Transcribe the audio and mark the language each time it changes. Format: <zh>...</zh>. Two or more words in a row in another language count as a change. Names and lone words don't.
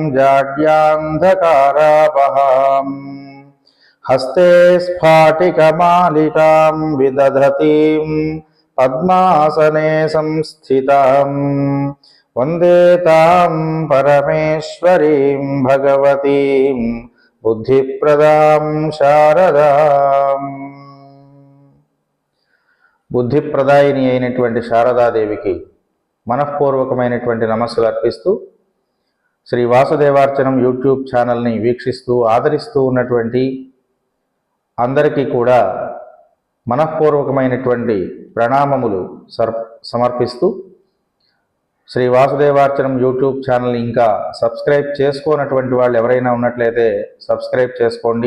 <sa>जाड्यान्धकारापहाम् हस्ते स्फाटिकमालिकां विदधतीं पद्मासने संस्थितां वन्दे तां परमेश्वरीं भगवतीं बुद्धिप्रदां शारदां।</sa> <te>బుద్ధిప్రదాయిని అయినటువంటి శారదాదేవికి మనఃపూర్వకమైనటువంటి నమస్సులు అర్పిస్తూ శ్రీ వాసుదేవార్చనం</te> <en>YouTube channelని</en> <te>వీక్షిస్తూ ఆదరిస్తూ ఉన్నటువంటి అందరికీ కూడా మనఃపూర్వకమైనటువంటి ప్రణామములు సమర్పిస్తూ శ్రీ వాసుదేవార్చనం</te> <en>YouTube channelని</en> <te>ఇంకా సబ్స్క్రైబ్ చేసుకోనటువంటి వాళ్ళు ఎవరైనా ఉన్నట్లయితే సబ్స్క్రైబ్ చేసుకోండి.</te>